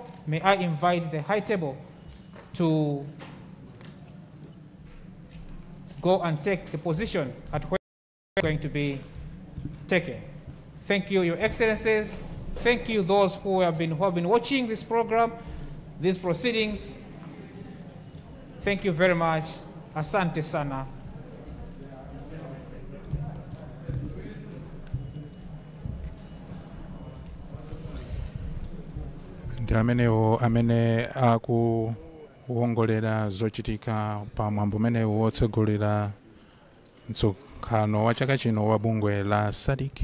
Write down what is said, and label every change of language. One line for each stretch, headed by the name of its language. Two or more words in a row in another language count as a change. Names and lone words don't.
English: May I invite the high table to go and take the position at where it's going to be taken. Thank you, Your Excellencies. Thank you, those who have been watching this program, these proceedings. Thank you very much.
Swahili: Asante sana.
Nyanja: Ndi amenewo amene akuwongolera zochitika pa mwambo umene wotsegulira msonkhano wa chaka chino wa bungwe la SADC.